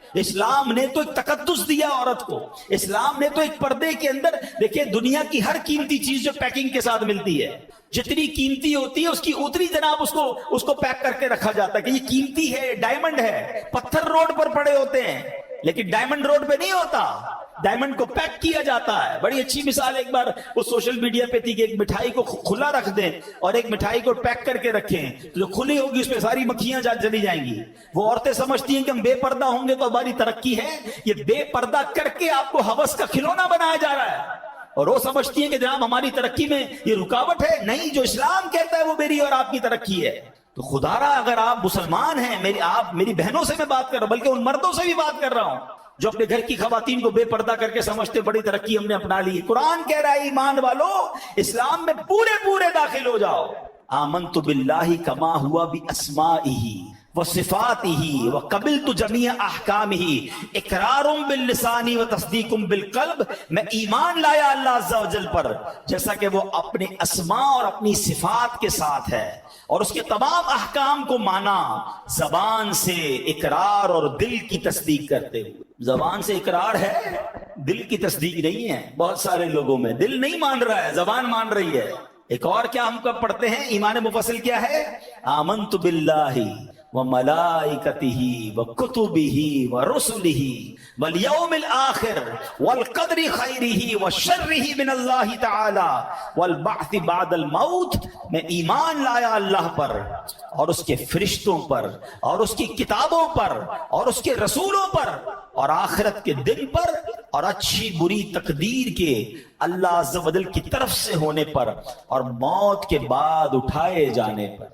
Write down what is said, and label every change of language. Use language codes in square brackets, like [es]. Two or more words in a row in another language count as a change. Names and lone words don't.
[ur] اسلام نے تو ایک تقدس دیا عورت کو، اسلام نے تو ایک پردے کے اندر، دیکھیں دنیا کی ہر قیمتی چیز جو پیکنگ کے ساتھ ملتی ہے، جتنی قیمتی ہوتی ہے اس کی اتنی جناب اس کو پیک کر کے رکھا جاتا ہے کہ یہ قیمتی ہے، ڈائمنڈ ہے. پتھر روڈ پر پڑے ہوتے ہیں لیکن ڈائمنڈ روڈ پہ نہیں ہوتا. ڈائمنڈ کو پیک کیا جاتا ہے۔ بڑی اچھی مثال ایک بار وہ [en] social media [ur] پہ تھی کہ ایک مٹھائی کو کھلا رکھ دیں اور ایک مٹھائی کو پیک کر کے رکھیں، تو جو کھلی ہوگی اس میں ساری مکھیاں چلی جائیں گی. وہ عورتیں سمجھتی ہیں کہ ہم بے پردہ ہوں گے تو ہماری ترقی ہے، یہ بے پردہ کر کے آپ کو ہوس کا کھلونا بنایا جا رہا ہے. اور وہ سمجھتی ہے کہ جناب ہماری ترقی میں یہ رکاوٹ ہے. نہیں، جو اسلام کہتا ہے وہ میری اور آپ کی ترقی ہے۔ تو خدارا اگر آپ مسلمان ہیں، آپ میری بہنوں سے میں بات کر رہا ہوں، بلکہ ان مردوں سے بھی بات کر رہا ہوں جو اپنے گھر کی خواتین کو بے پردہ کر کے سمجھتے بڑی ترقی ہم نے اپنا لی. قرآن کہہ رہا ہے ایمان والو اسلام میں پورے پورے داخل ہو جاؤ. [ar] آمنت بالله كما هو بأسمائه وصفاته وقبلت جميع أحكامه إقرار باللسان وتصديق بالقلب. [ur] میں ایمان لایا اللہ [ar] عز وجل [ur] پر جیسا کہ وہ اپنے اسماء اور اپنی صفات کے ساتھ ہے، اور اس کے تمام احکام کو مانا زبان سے اقرار اور دل کی تصدیق کرتے ہوئے. زبان سے اقرار ہے، دل کی تصدیق نہیں ہے. بہت سارے لوگوں میں دل نہیں مان رہا ہے، زبان مان رہی ہے. ایک اور کیا ہم کب پڑھتے ہیں، ایمان مفصل کیا ہے, [ar] آمنت بالله وملائكته وكتبه ورسله واليوم الآخر والقدر خيره وشره من الله تعالى والبعث بعد الموت. [ur] میں ایمان لایا اللہ پر اور اس کے فرشتوں پر اور اس کی کتابوں پر اور اس کے رسولوں پر اور آخرت کے دن پر اور اچھی بری تقدیر کے اللہ [ar] عز وجل [ur] کی طرف سے ہونے پر اور موت کے بعد اٹھائے جانے پر.